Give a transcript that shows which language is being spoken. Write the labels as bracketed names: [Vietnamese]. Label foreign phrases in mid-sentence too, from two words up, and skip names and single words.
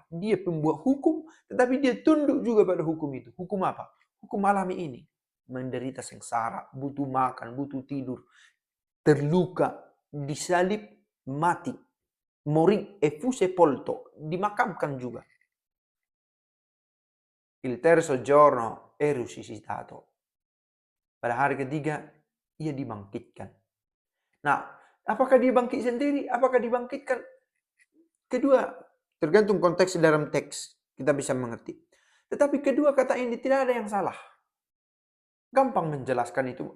[Indonesian] Dia pembuat hukum. Tetapi dia tunduk juga pada hukum itu. Hukum apa? Hukum alami ini. Menderita sengsara. Butuh makan. Butuh tidur. Terluka. Disalib. Mati. [Italian] Mori e fu sepolto. [Indonesian] Dimakamkan juga. [Italian] Il terzo giorno è risuscitato. [Indonesian] Pada hari ketiga, ia dibangkitkan. Nah, apakah dia bangkit sendiri? Apakah dibangkitkan? Kedua, tergantung konteks dalam teks. Kita bisa mengerti. Tetapi kedua kata ini tidak ada yang salah. Gampang menjelaskan itu.